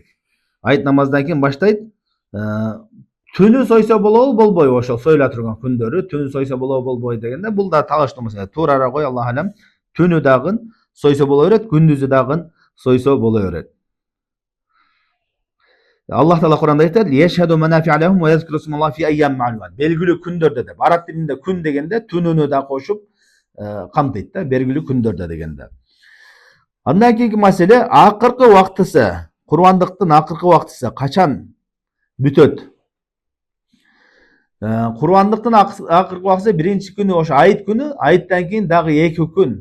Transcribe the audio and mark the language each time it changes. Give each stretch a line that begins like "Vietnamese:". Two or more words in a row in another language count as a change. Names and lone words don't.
Kyrgyz: Айт намаздан кийин баштайт. Түнү сойсо болобу, болбойбу ошол союла турган күндөрү, түнү сойсо болобу, болбойбу дегенде бул да талаштуу маселе. Туурара кой,
Arabic: الله أعلم.
Kyrgyz: Түнү дагы сойсо боло берет, күндүзү дагы сойсо боло берет. Аллах Таала Кур'анда айтат:
Arabic: "يشهدوا منافع عليهم ويذكروا اسم الله في أيام معلومات."
Kyrgyz: Белгилүү күндөрдө деп. Араб тилинде күн дегенде түнүнү да кошуп камтыйт да, белгилүү күндөрдө дегенде. Андан кийинки маселе акыркы убактысы, курбандыктын акыркы убактысы качан бүтөт? Курбандыктын акыркы убактысы биринчи күнү ошо айт күнү, айттан кийин дагы 2 күн.